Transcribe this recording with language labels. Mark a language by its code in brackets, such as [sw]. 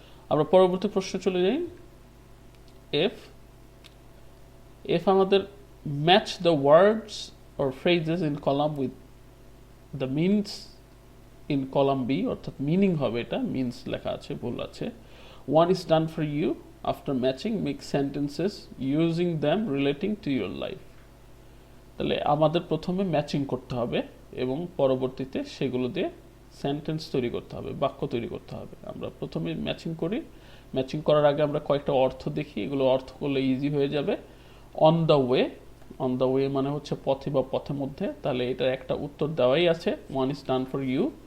[bn] আমরা পরবর্তী প্রশ্নে চলে যাই। [en] F আমাদের match the words or phrases in column with the means in column B, [bn] অর্থাৎ মিনিং হবে, এটা মিনস লেখা আছে, ভুল আছে। [en] 1 is done for you, after matching make sentences using them relating to your life. [bn] তাহলে আমাদের প্রথমে ম্যাচিং করতে হবে এবং পরবর্তীতে সেগুলো দিয়ে সেন্টেন্স তৈরি করতে হবে, বাক্য তৈরি করতে হবে। আমরা প্রথমে ম্যাচিং করি, ম্যাচিং করার আগে আমরা কয়েকটা অর্থ দেখি, এগুলো অর্থ করলে ইজি হয়ে যাবে। On the way, on the way মানে হচ্ছে পথে বা পথের মধ্যে, তাহলে এটার একটা উত্তর দেওয়াই আছে, [en] One is done for you.